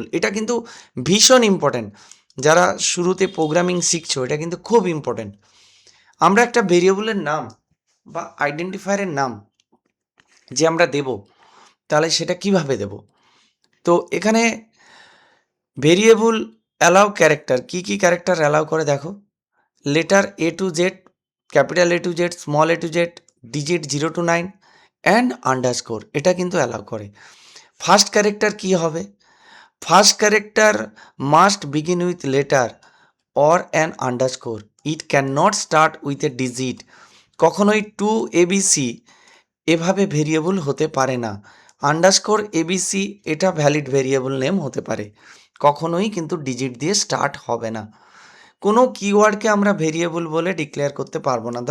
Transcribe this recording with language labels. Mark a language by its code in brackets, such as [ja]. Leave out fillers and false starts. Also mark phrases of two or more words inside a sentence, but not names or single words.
[bn] এটা কিন্তু ভীষণ ইম্পর্ট্যান্ট, যারা শুরুতে প্রোগ্রামিং শিখছো এটা কিন্তু খুব ইম্পর্ট্যান্ট। আমরা একটা ভেরিয়েবলের নাম বা আইডেন্টিফায়ারের নাম যে আমরা দেব, তাহলে সেটা কিভাবে দেব? তো এখানে [en] variable allow character, [bn] কি কি [en] character allow [bn] করে দেখো, [en] letter A to Z, capital A to Z, small a to Z, digit 0 to 9 and underscore, [bn] এটা কিন্তু অ্যালাউ করে। [en] first character [bn] কি হবে? [en] First character must begin with letter or an underscore, it cannot start with a digit. [bn] কখনোই 2 ABC এভাবে ভেরিয়েবল হতে পারে না। আন্ডারস্কোর ABC এটা [en] valid variable name [bn] হতে পারে, কখনোই কিন্তু ডিজিট দিয়ে স্টার্ট হবে না। কোনো কিওয়ার্ডকে আমরা ভেরিয়েবল বলে ডিক্লেয়ার করতে পারবো না।